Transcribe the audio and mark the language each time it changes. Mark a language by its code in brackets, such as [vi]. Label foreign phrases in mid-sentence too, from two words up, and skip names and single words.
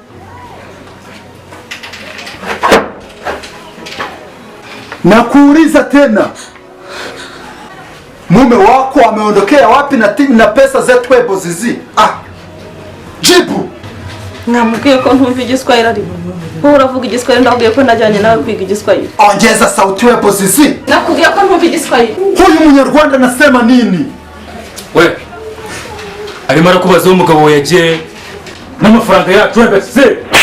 [sw] Nakuuliza tena, mume wako ameondokea wapi na pesa zetu? Ebo zizi, jibu. [rw] Namubwiye ko ntumva igiswahili ari wowe uravuga igiswahili, ndabwiye ko ndajyanye nawe kwiga igiswahili. [sw] Ongeza sauti ebo zizi. [rw] Nakubwiye ko ntumva igiswahili. [sw] Huyu Munyarwanda nasema nini? [rw] We arimo arakubaza umugabo yagiye n'amafaranga yacu wagase.